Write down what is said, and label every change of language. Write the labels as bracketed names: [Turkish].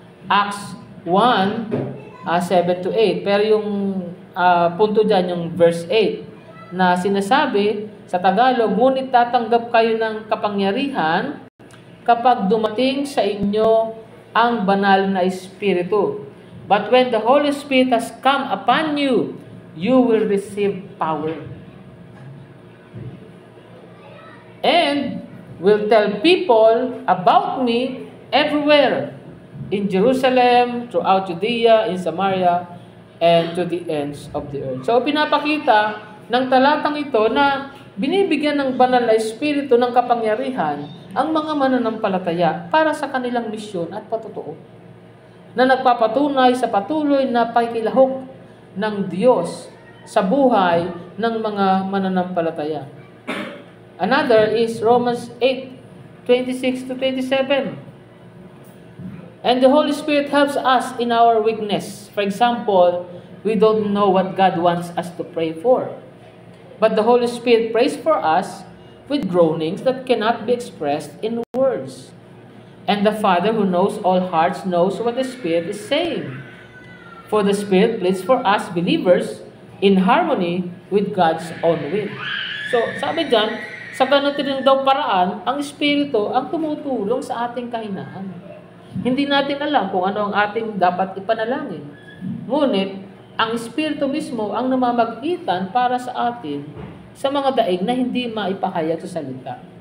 [Filipino] Acts 1, 7-8. Pero yung punto dyan, yung verse 8, na sinasabi sa Tagalog, ngunit tatanggap kayo ng kapangyarihan kapag dumating sa inyo ang banal na Espiritu. [English] But when the Holy Spirit has come upon you, you will receive power. And will tell people about me everywhere, in Jerusalem, throughout Judea, in Samaria, and to the ends of the earth. [Filipino] So, pinapakita ng talatang ito na binibigyan ng banal na Espiritu ng kapangyarihan ang mga mananampalataya para sa kanilang misyon at patutuo, na nagpapatunay sa patuloy na pakikilahok ng Diyos sa buhay ng mga mananampalataya. [English] Another is Romans 8:26-27. And the Holy Spirit helps us in our weakness. For example, we don't know what God wants us to pray for. But the Holy Spirit prays for us with groanings that cannot be expressed in words. And the Father who knows all hearts knows what the Spirit is saying. For the Spirit pleads for us believers in harmony with God's own will. [Filipino] So, sabi dyan, sa ganito rin daw paraan, ang Espiritu ang tumutulong sa ating kahinaan. Hindi natin alam kung ano ang ating dapat ipanalangin. Ngunit, ang Espiritu mismo ang namamagitan para sa atin sa mga daig na hindi maipahayag sa salita.